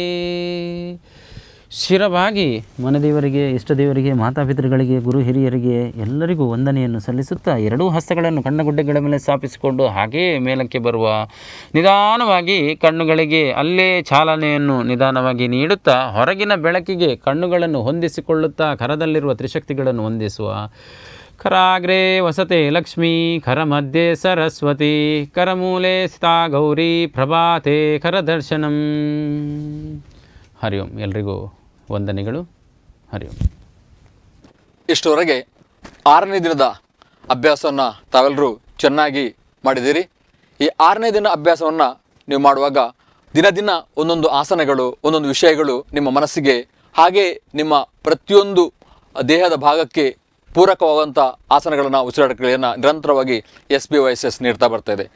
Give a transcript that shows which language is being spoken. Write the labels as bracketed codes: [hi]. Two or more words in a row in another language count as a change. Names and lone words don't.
[kn] ಶಿರವಾಗಿ ಮನದೇವರಿಗೆ, ಇಷ್ಟದೇವರಿಗೆ, ಮಾತಾಪಿತೃಗಳಿಗೆ, ಗುರು ಹಿರಿಯರಿಗೆ ಎಲ್ಲರಿಗೂ ವಂದನೆಯನ್ನು ಸಲ್ಲಿಸುತ್ತಾ ಎರಡೂ ಹಸ್ತಗಳನ್ನು ಕಣ್ಣಗುಡ್ಡೆಗಳ ಮೇಲೆ ಸ್ಥಾಪಿಸಿಕೊಂಡು ಹಾಗೇ ಮೇಲಕ್ಕೆ ಬರುವ. ನಿಧಾನವಾಗಿ ಕಣ್ಣುಗಳಿಗೆ ಅಲ್ಲೇ ಚಾಲನೆಯನ್ನು ನಿಧಾನವಾಗಿ ನೀಡುತ್ತಾ ಹೊರಗಿನ ಬೆಳಕಿಗೆ ಕಣ್ಣುಗಳನ್ನು ಹೊಂದಿಸಿಕೊಳ್ಳುತ್ತಾ ಕರದಲ್ಲಿರುವ ತ್ರಿಶಕ್ತಿಗಳನ್ನು ಹೊಂದಿಸುವ. [sa] ಕರಾಗ್ರೆ ವಸತೆ ಲಕ್ಷ್ಮೀ, ಕರ ಮಧ್ಯೆ ಸರಸ್ವತಿ, ಕರಮೂಲೆ ಸ್ಥಿತಾ ಗೌರಿ, ಪ್ರಭಾತೆ ಕರದರ್ಶನಂ. ಹರಿ ಓಂ. [kn] ಎಲ್ರಿಗೂ ವಂದನೆಗಳು. [sa] ಹರಿ ಓಂ. [kn] ಇಷ್ಟವರೆಗೆ 6ನೇ ದಿನದ ಅಭ್ಯಾಸವನ್ನು ತಾವೆಲ್ಲರೂ ಚೆನ್ನಾಗಿ ಮಾಡಿದ್ದೀರಿ. ಈ 6ನೇ ದಿನ ಅಭ್ಯಾಸವನ್ನು ನೀವು ಮಾಡುವಾಗ ದಿನ ದಿನ ಒಂದೊಂದು ಆಸನಗಳು, ಒಂದೊಂದು ವಿಷಯಗಳು ನಿಮ್ಮ ಮನಸ್ಸಿಗೆ, ಹಾಗೆ ನಿಮ್ಮ ಪ್ರತಿಯೊಂದು ದೇಹದ ಭಾಗಕ್ಕೆ ಪೂರಕವಾದಂಥ ಆಸನಗಳನ್ನು, ಉಸಿರಾಟಗಳನ್ನು ನಿರಂತರವಾಗಿ SBYSS ನೀಡ್ತಾ ಬರ್ತಾ ಇದೆ.